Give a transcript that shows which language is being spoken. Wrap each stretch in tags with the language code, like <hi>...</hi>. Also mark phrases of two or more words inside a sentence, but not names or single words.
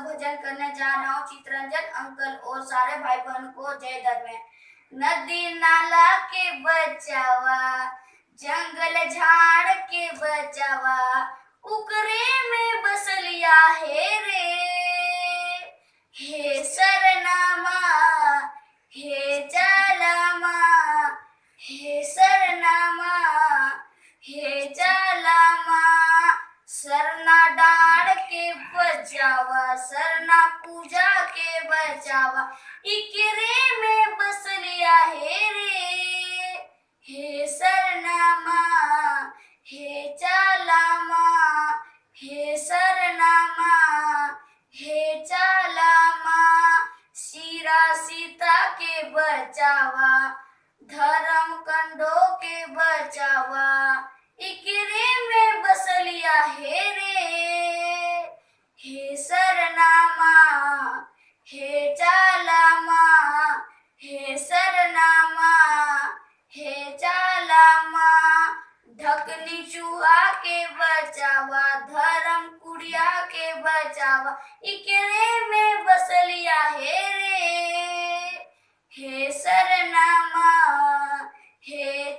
<hi>वाचन करने जा रहा हूँ चित्रंजन अंकल और सारे भाई बहन को जय धर्म।</hi> <sck>नदी नाला के बचावा, जंगल झाड़ के बचावा, उकरे में बस लिया है रे। हे सरनामा, हे जालामा, हे सरनामा, हे जालामा, सरना डाड़ के बचावा, सरना पूजा के बचावा, इकरे में बस लिया है रे। हे सरनामा, हे जालामा, हे सरनामा, हे जालामा, सीरा सीता के बचावा, धर्म कंडों के बचावा, इकरे में बस लिया है रे। हे सरनामा, हे जालामा, हे सरनामा, हे जालामा, ढकनी चूहा के बचावा, धर्म कुड़िया के बचावा, इकरे में बस लिया है रे। हे सरनामा, हे</sck>